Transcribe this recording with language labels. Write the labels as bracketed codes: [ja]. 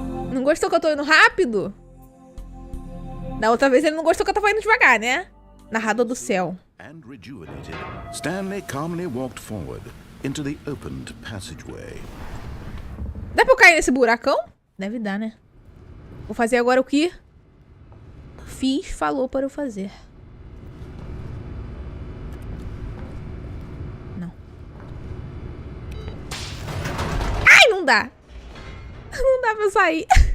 [pt] Não gostou que eu tô indo rápido? Da outra vez ele não gostou que eu tava indo devagar, né? Narrador do céu. [en] And rejuvenated, Stanley calmly walked forward into the opened passageway. [pt] Dá pra eu cair nesse buracão? Deve dar, né? Vou fazer agora o que falou para eu fazer. Não. Ai, não dá. Não dá pra eu sair.